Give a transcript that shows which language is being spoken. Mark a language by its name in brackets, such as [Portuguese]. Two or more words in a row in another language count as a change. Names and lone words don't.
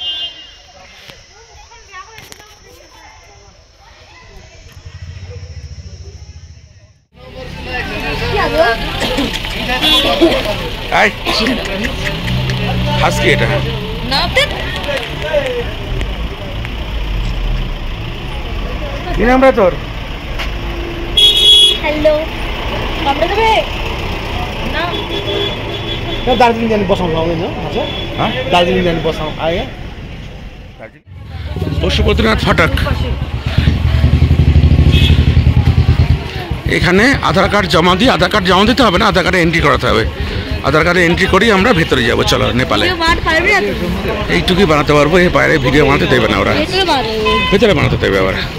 [Bangla] হাসকি এটা কি নাম রে তোর? হ্যালো, আমরা দেবে না [Nepali] दार्जिलिङ जाने बसाउनु आउँदैन हजुर? दार्जिलिङ जाने बसाउनु आयो? [Bangla] পশুপতিনাথ ফাটক। এখানে আধার কার্ড জমা দিতে হবে না, আধার কার্ডে এন্ট্রি করাতে হবে। আধার কার্ডে এন্ট্রি করেই আমরা ভেতরে যাবো। চলো নেপালে এইটুকুই বানাতে পারবো, এর বাইরে ভিডিও বানাতে দেবে না ওরা, ভেতরে বানাতে দেবে আবার।